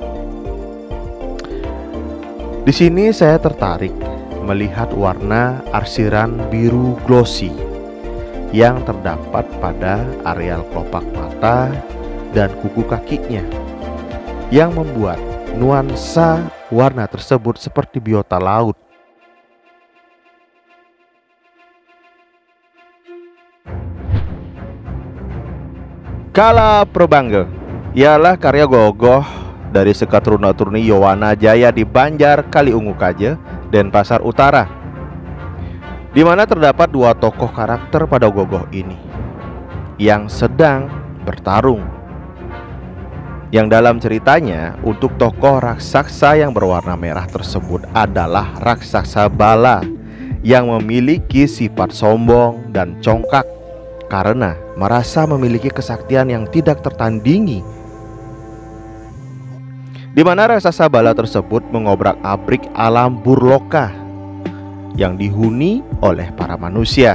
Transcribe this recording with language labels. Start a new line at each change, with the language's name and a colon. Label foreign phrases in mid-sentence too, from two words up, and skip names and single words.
Indonesian: Di sini saya tertarik melihat warna arsiran biru glossy yang terdapat pada areal kelopak mata dan kuku kakinya, yang membuat nuansa warna tersebut seperti biota laut. Kala Probangge ialah karya gogoh dari Sekatruna-Truni Yowana Jaya di Banjar Kaliungu Kaje, Denpasar Utara, di mana terdapat 2 tokoh karakter pada gogoh ini yang sedang bertarung. Yang dalam ceritanya, untuk tokoh raksasa yang berwarna merah tersebut adalah raksasa Bala yang memiliki sifat sombong dan congkak karena merasa memiliki kesaktian yang tidak tertandingi, di mana raksasa Bala tersebut mengobrak-abrik alam Burloka yang dihuni oleh para manusia.